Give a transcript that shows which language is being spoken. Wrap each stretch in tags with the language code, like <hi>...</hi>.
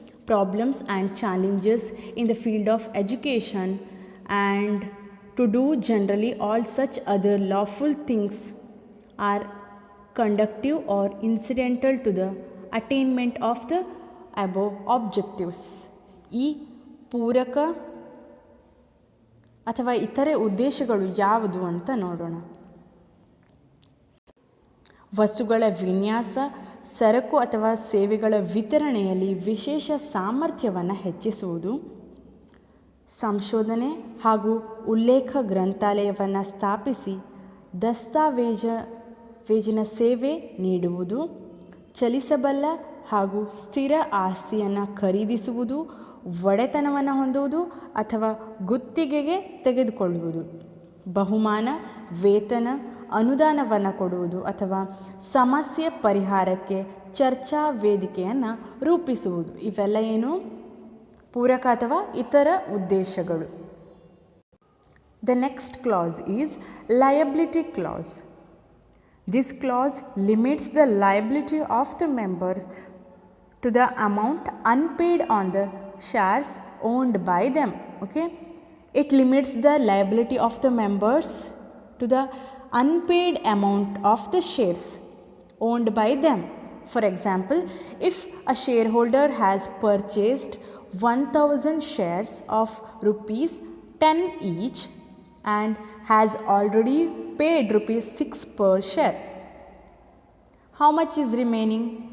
<en>problems and challenges in the field of education, and to do generally all such other lawful things are conducive or incidental to the attainment of the above objectives.</en> <kn>ಈ ಪೂರಕ ಅಥವಾ ಇತರೆ ಉದ್ದೇಶಗಳು ಯಾವುದು ಅಂತ ನೋಡೋಣ. ವಸ್ತುಗಳ ವಿನ್ಯಾಸ, ಸರಕು ಅಥವಾ ಸೇವೆಗಳ ವಿತರಣೆಯಲ್ಲಿ ವಿಶೇಷ ಸಾಮರ್ಥ್ಯವನ್ನು ಹೆಚ್ಚಿಸುವುದು, ಸಂಶೋಧನೆ ಹಾಗೂ ಉಲ್ಲೇಖ ಗ್ರಂಥಾಲಯವನ್ನು ಸ್ಥಾಪಿಸಿ ದಸ್ತಾವೇಜಿನ ಸೇವೆ ನೀಡುವುದು, ಚಲಿಸಬಲ್ಲ ಹಾಗೂ ಸ್ಥಿರ ಆಸ್ತಿಯನ್ನು ಖರೀದಿಸುವುದು, ಒಡೆತನವನ್ನು ಹೊಂದುವುದು ಅಥವಾ ಗುತ್ತಿಗೆಗೆ ತೆಗೆದುಕೊಳ್ಳುವುದು, ಬಹುಮಾನ, ವೇತನ, ಅನುದಾನವನ್ನು ಕೊಡುವುದು ಅಥವಾ ಸಮಸ್ಯೆ ಪರಿಹಾರಕ್ಕೆ ಚರ್ಚಾ ವೇದಿಕೆಯನ್ನು ರೂಪಿಸುವುದು. ಇವೆಲ್ಲ ಏನು? ಪೂರಕ ಅಥವಾ ಇತರ ಉದ್ದೇಶಗಳು.</kn> <en>The next class is liability class. This class limits the liability of the members to the amount unpaid on the shares owned by them. Okay, it limits the liability of the members to the unpaid amount of the shares owned by them. For example, if a shareholder has purchased 1000 shares of rupees 10 each and has already paid rupees 6 per share, how much is remaining?</en>